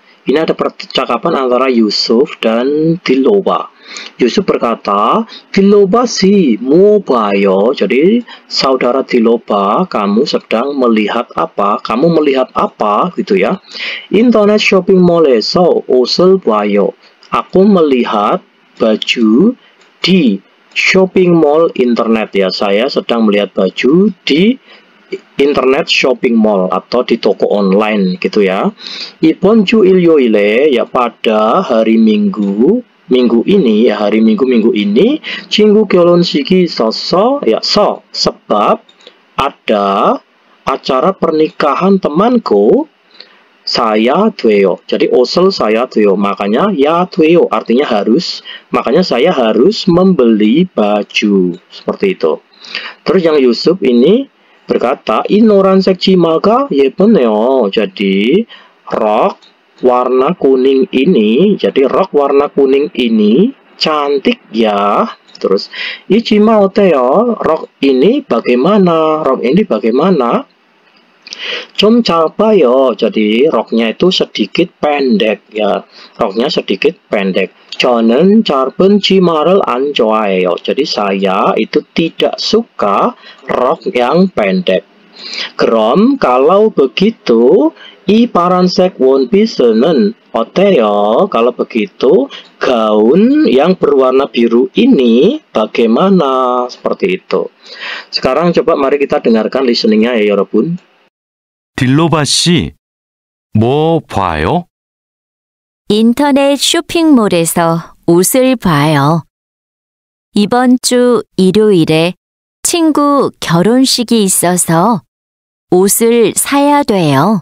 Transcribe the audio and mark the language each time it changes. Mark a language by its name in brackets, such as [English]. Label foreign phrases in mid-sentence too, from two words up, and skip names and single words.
[Indonesian] Ini ada percakapan antara Yusuf dan Diloba. Yusuf berkata, [Korean] 딜로바 씨 뭐 봐요. [Indonesian] Jadi saudara Diloba, kamu sedang melihat apa? Kamu melihat apa gitu ya? [English] Internet shopping mall [Korean] 에서 옷을 봐요. [Indonesian] Aku melihat baju di [English] shopping mall [Indonesian] internet ya. Saya sedang melihat baju di [English] internet shopping mall [Indonesian] atau di toko online gitu ya. [Korean] 이번 주 일요일에 [Indonesian] ya, pada hari Minggu ini ya, hari Minggu ini [Korean] 친구 결혼식이 있었어 [Indonesian] ya, sebab ada acara pernikahan temanku. [Korean] 사야 돼요. Jadi 옷을 사야 돼요. [Indonesian] Makanya ya 돼요 artinya harus. Makanya saya harus membeli baju. Seperti itu. Terus yang Yusuf ini berkata, [Korean] 이 노란색 치마가 예쁘네요. [Indonesian] Jadi rok warna kuning ini, cantik ya. Terus [Korean] 이 치마 어때요? [Indonesian] Rok ini bagaimana? [Korean] 좀 짧아요. [Indonesian] jadi roknya itu sedikit pendek ya. Roknya sedikit pendek. [Korean] 저는 짧은 치마를 안 좋아해요. [Indonesian] jadi saya itu tidak suka rok yang pendek. [Korean] 그럼 [Indonesian] kalau begitu [Korean] 이 파란색 원피스는 어때요? [Indonesian] Kalau begitu gaun yang berwarna biru ini bagaimana? Seperti itu. Sekarang coba mari kita dengarkan listeningnya ya 여러분. [Korean] 딜로바 씨, 뭐 봐요? 인터넷 쇼핑몰에서 옷을 봐요. 이번 주 일요일에 친구 결혼식이 있어서 옷을 사야 돼요.